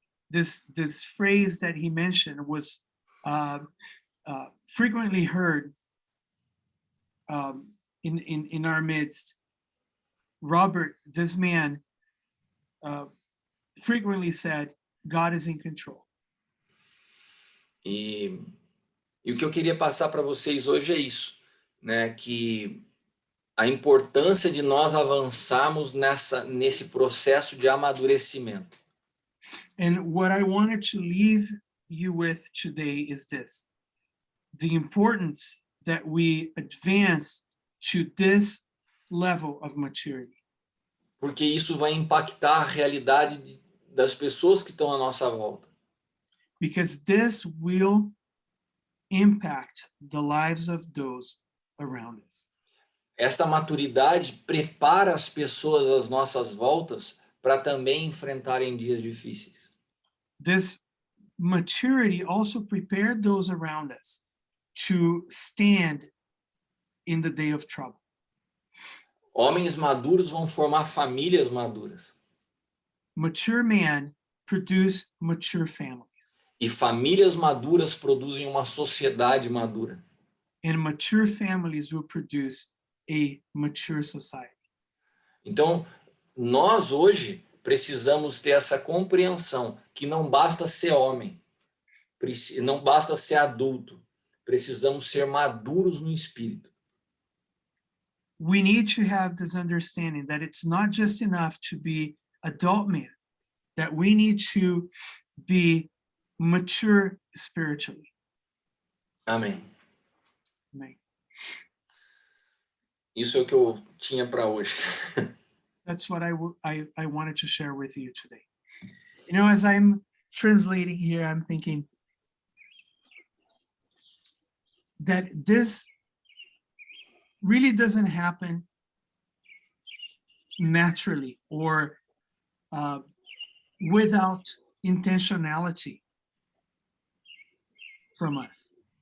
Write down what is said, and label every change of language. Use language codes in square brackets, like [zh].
[en] This phrase that he mentioned was frequently heard in our midst. Robert, this man, frequently said, God is in control. [pt] E o que eu queria passar para vocês hoje é isso, né? Que a importância de nós avançarmos nesse processo de amadurecimento. [en] And what I wanted to leave you with today is this: the importance that we advance to this level of maturity. [pt] Porque isso vai impactar a realidade das pessoas que estão à nossa volta. [en] Because this will impact the lives of those around us. [pt] Essa maturidade prepara as pessoas às nossas voltas para também enfrentarem dias difíceis. [en] This maturity also prepared those around us to stand in the day of trouble. [pt] Homens maduros vão formar famílias maduras. [en] Mature men produce mature families. [pt] E famílias maduras produzem uma sociedade madura. [en] And mature families will produce a mature society. [pt] Então, nós hoje precisamos ter essa compreensão que não basta ser homem, não basta ser adulto, precisamos ser maduros no espírito. [en] We need to have this understanding that it's not just enough to be adult men, that we need to be mature spiritually. [pt] Amém. [en] Amen. [pt] Isso é o que eu tinha para hoje. [en] That's what I wanted to share with you today. You know, as I'm translating here, I'm thinking that this really doesn't happen naturally or without intentionality from us.